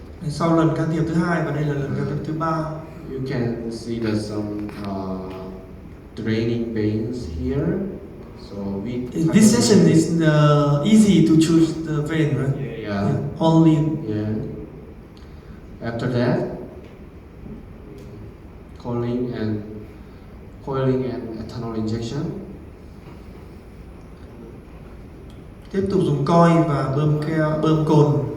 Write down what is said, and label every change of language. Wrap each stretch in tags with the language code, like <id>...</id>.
<vi>Sau lần can thiệp thứ hai và đây là lần can thiệp thứ ba.</vi> <en>You can see there's some draining veins here. So this session is easy to choose the vein, right? Yeah. Only. Yeah. After that, coiling and ethanol injection.</en> <vi>Tiếp tục dùng coi và bơm cồn.</vi>